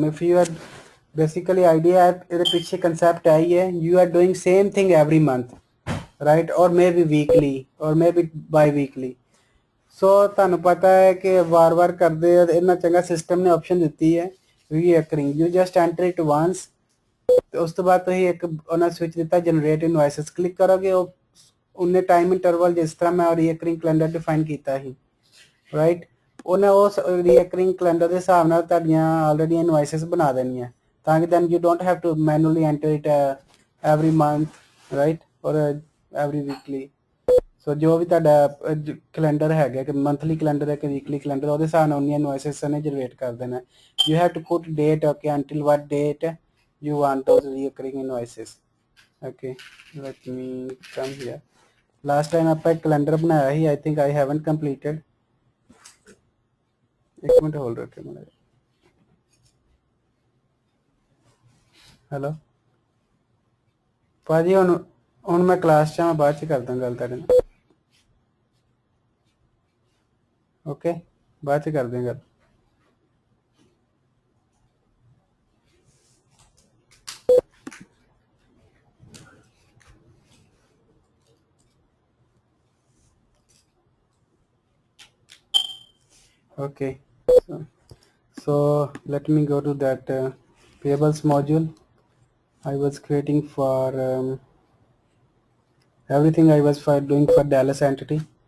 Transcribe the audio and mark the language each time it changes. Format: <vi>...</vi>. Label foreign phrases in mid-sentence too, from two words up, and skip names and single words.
<en>if you are basically idea</en> <pa>ਇਹਦੇ ਪਿੱਛੇ concept ਹੈ ਹੀ ਹੈ</pa> <en>you are doing same thing every month right or maybe weekly or maybe bi-weekly so</en> <pa>ਤੁਹਾਨੂੰ ਪਤਾ ਹੈ ਕਿ ਵਾਰ-ਵਾਰ ਕਰਦੇ ਆ ਇੰਨਾ ਚੰਗਾ ਸਿਸਟਮ ਨੇ ਆਪਸ਼ਨ ਦਿੱਤੀ ਹੈ</pa> <en>reoccurring you just enter it once</en> <pa>ਤੇ ਉਸ ਤੋਂ ਬਾਅਦ ਤੁਸੀਂ ਇੱਕ ਉਹਨਾਂ ਸਵਿਚ ਦਿੱਤਾ</pa> <en>generate invoices</en> <pa>ਕਲਿੱਕ ਕਰੋਗੇ ਉਹ ਉਹਨੇ</pa> <en>time interval</en> <pa>ਜਿਸ ਤਰ੍ਹਾਂ ਮੈਂ</pa> <en>recurring calendar</en> <pa>ਡਿਫਾਈਨ ਕੀਤਾ ਸੀ ਰਾਈਟ ਉਹਨੇ ਉਸ</pa> <en>recurring calendar</en> <pa>ਦੇ ਹਿਸਾਬ ਨਾਲ ਤੁਹਾਡੀਆਂ</pa> <en>already invoices</en> <pa>ਬਣਾ ਦੇਣੀਆਂ ਤਾਂ ਕਿ</pa> <en>then you don't have to manually enter it every month right or every weekly so</en> <pa>ਜੋ ਵੀ ਤੁਹਾਡਾ ਕੈਲੰਡਰ ਹੈਗਾ ਕਿ ਮੰਥਲੀ ਕੈਲੰਡਰ ਹੈ ਕਿ ਵੀਕਲੀ ਕੈਲੰਡਰ ਉਹਦੇ ਹਿਸਾਬ ਨਾਲ ਉਹਨੀਆਂ ਇਨਵੋਇਸਸ ਨੇ ਜਨਰੇਟ ਕਰ ਦੇਣਾ</pa> <en>you have to put date okay until what date you want those recurring invoices okay let me come here last time</en> <pa>ਆਪਾਂ ਇੱਕ calendar ਬਣਾਇਆ ਸੀ</pa> <en>I think I haven't completed</en> <pa>ਇੱਕ ਮਿੰਟ ਹੋਲਡ ਰੱਖਿਓ ਮੈਨੂੰ ਹੈਲੋ ਭਾਜੀ ਹੁਣ ਮੈਂ ਕਲਾਸ 'ਚ ਆ ਮੈਂ ਬਾਅਦ 'ਚ ਕਰਦਾ ਗੱਲ ਤੁਹਾਡੇ ਨਾਲ ਓਕੇ ਬਾਅਦ 'ਚ ਕਰਦੇ ਹਾਂ ਗੱਲ</pa> <en>okay so let me go to that payables module I was creating for everything I was doing for Dallas entity</en>